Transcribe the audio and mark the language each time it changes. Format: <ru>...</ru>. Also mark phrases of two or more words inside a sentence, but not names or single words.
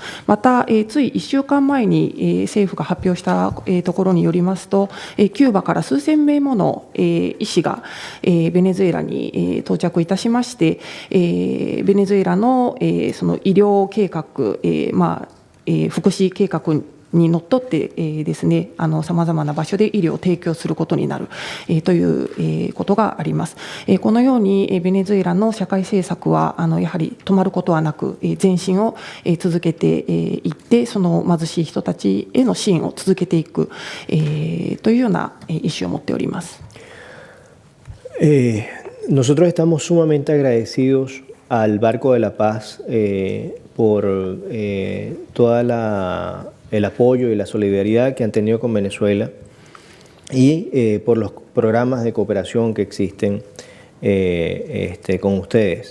<ja>また、つい1週間前に政府が発表したところによりますと、キューバから数千名もの医師がベネズエラに到着いたしまして、ベネズエラのその医療計画、福祉計画にのっとってですね、さまざまな場所で医療を提供することになるということがあります。このようにベネズエラの社会政策はやはり止まることはなく前進を続けていって、その貧しい人たちへの支援を続けていくというような意思を持っております。</ja> <es>Nosotros estamos sumamente agradecidos al Barco de la Paz por toda el apoyo y la solidaridad que han tenido con Venezuela y por los programas de cooperación que existen con ustedes.</es>